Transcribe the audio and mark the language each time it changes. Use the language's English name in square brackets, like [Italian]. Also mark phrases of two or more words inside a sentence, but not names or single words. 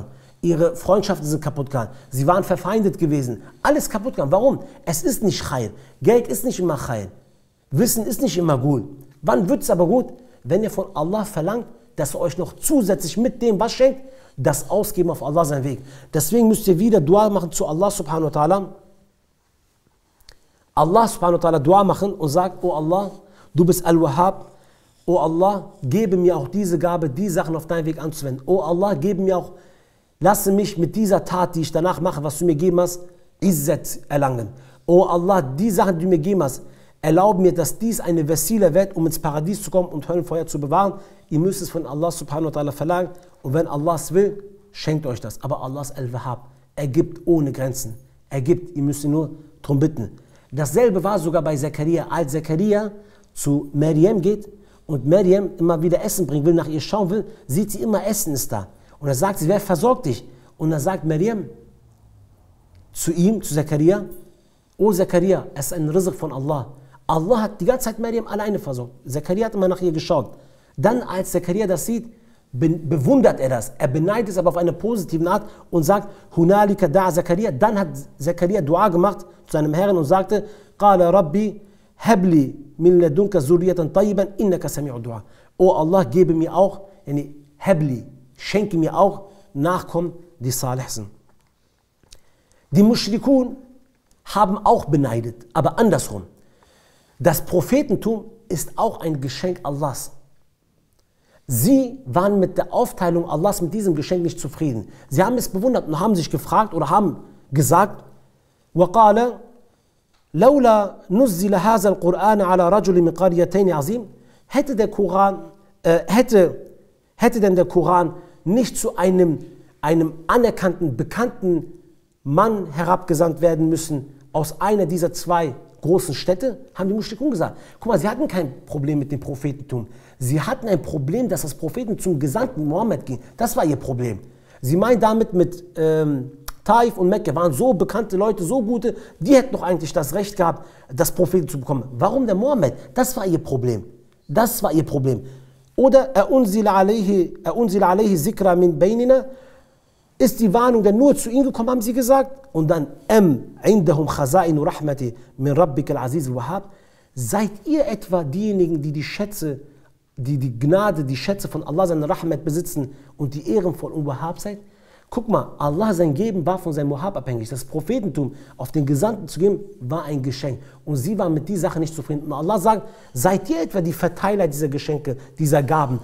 [German] Ihre Freundschaften sind kaputt gegangen. Sie waren verfeindet gewesen. Alles kaputt gegangen. Warum? Es ist nicht Chayr. Geld ist nicht immer Chayr. Wissen ist nicht immer gut. Wann wird es aber gut? Wenn ihr von Allah verlangt, dass er euch noch zusätzlich mit dem, was schenkt, das ausgeben auf Allah seinen Weg. Deswegen müsst ihr wieder Dua machen zu Allah [Arabic] سبحانه وتعالى. [German] Allah [Arabic] سبحانه وتعالى [German] Dua machen und sagt, oh Allah, du bist Al-Wahhab. Oh Allah, gebe mir auch diese Gabe, die Sachen auf deinen Weg anzuwenden. Oh Allah, gebe mir auch, lasse mich mit dieser Tat, die ich danach mache, was du mir gegeben hast, Izzat erlangen. Oh Allah, die Sachen, die du mir gegeben hast, erlaube mir, dass dies eine Wesile wird, um ins Paradies zu kommen und Höllenfeuer zu bewahren. Ihr müsst es von Allah [Arabic] سبحانه وتعالى [German] verlangen. Und wenn Allah es will, schenkt euch das. Aber Allah ist Al-Wahhab. Er gibt ohne Grenzen. Er gibt, ihr müsst ihn nur darum bitten. Dasselbe war sogar bei Zakaria. Als Zakaria zu Maryam geht und Maryam immer wieder Essen bringen will, nach ihr schauen will, sieht sie immer, Essen ist da. Und er sagt, wer versorgt dich? Und dann sagt Maryam zu ihm, zu Zakaria, oh Zakaria, es ist ein Rizq von Allah. Allah hat die ganze Zeit Maryam alleine versorgt. Zakaria hat immer nach ihr geschaut. Dann, als Zakaria das sieht, bewundert er das. Er beneidet es aber auf eine positive Art und sagt, [Arabic] هنالك دعا زكريا. [German] Dann hat Zakaria Dua gemacht zu seinem Herrn und sagte, [Arabic] قال رب هب لي من لدنك ذرية طيبة إنك سميع الدعاء. [German] Oh Allah, gebe mir auch, habli, schenke mir auch Nachkommen, die salih sind. Die Mushrikun haben auch beneidet, aber andersrum. Das Prophetentum ist auch ein Geschenk Allahs. Sie waren mit der Aufteilung Allahs, mit diesem Geschenk nicht zufrieden. Sie haben es bewundert und haben sich gefragt oder haben gesagt, [Arabic] وَقَالَ لَوْلَا نُزِّلَ هَذَا الْقُرْآنَ عَلَى رَجُلٍ مِنْ قَرْيَتَيْنِ عَظِيمٍ. [German] Hätte denn der Koran nicht zu einem einem anerkannten, bekannten Mann herabgesandt werden müssen aus einer dieser zwei großen Städte, haben die Mushrikun gesagt. Guck mal, sie hatten kein Problem mit dem Prophetentum. Sie hatten ein Problem, dass das Prophetentum zum Gesandten Mohammed ging. Das war ihr Problem. Sie meinen damit mit Taif und Mekka waren so bekannte Leute, so gute, die hätten doch eigentlich das Recht gehabt, das Propheten zu bekommen. Warum der Mohammed? Das war ihr Problem. Das war ihr Problem. [Arabic] Oder أنزل عليه الذكر من بيننا, [German] ist die Warnung denn nur zu ihnen gekommen, haben sie gesagt. Und dann [Arabic] عندهم خزائن رحمة من ربك العزيز الوهاب. [German] Seid ihr etwa diejenigen, die die Schätze, die Gnade, die Schätze von Allah, seine Rahmat besitzen und die ehrenvoll und Wahhab seid? Guck mal, Allah sein Geben war von seinem Wahhab abhängig. Das Prophetentum auf den Gesandten zu geben, war ein Geschenk. Und sie waren mit dieser Sache nicht zufrieden. Und Allah sagt, seid ihr etwa die Verteiler dieser Geschenke, dieser Gaben?